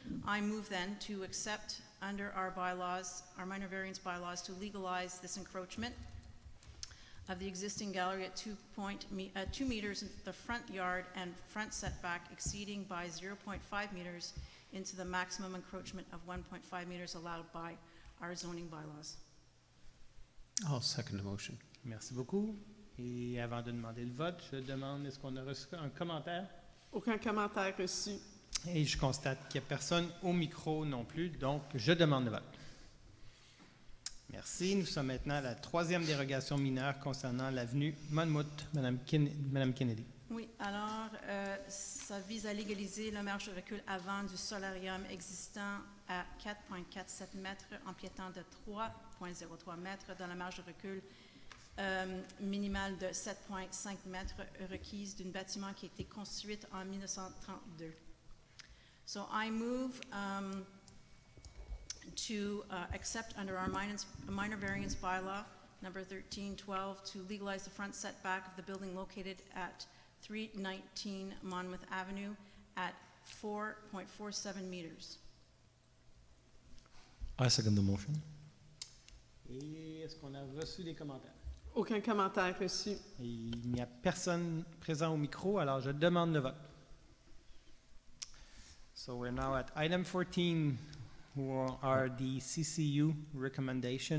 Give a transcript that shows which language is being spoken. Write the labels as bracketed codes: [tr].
[en] I move then to accept under our bylaws, our minor variance bylaws, to legalize this encroachment of the existing gallery at 2 meters in the front yard and front setback, exceeding by 0.5 meters into the maximum encroachment of 1.5 meters allowed by our zoning bylaws. I'll second the motion. [fr] Merci beaucoup. Et avant de demander le vote, je demande, est-ce qu'on a reçu un commentaire? Aucun commentaire reçu. Et je constate qu'il n'y a personne au micro non plus, donc je demande le vote. Merci. Nous sommes maintenant à la troisième dérogation mineure concernant l'avenue Monmouth. Madame Kennedy. Oui, alors, ça vise à légaliser le marge de recul avant du solarium existant à 4,47 mètres, empiétant de 3,03 mètres dans la marge de recul minimale de 7,5 mètres requise d'un bâtiment qui a été construit en 1932. [en] So I move to accept under our minor variance bylaw, number 1312, to legalize the front setback of the building located at 319 Monmouth Avenue at 4.47 meters. I second the motion. [fr] Et est-ce qu'on a reçu des commentaires? Aucun commentaire reçu. Et il n'y a personne présent au micro, alors je demande le vote. [en] So we're now at item 14, who are the CCU recommendation.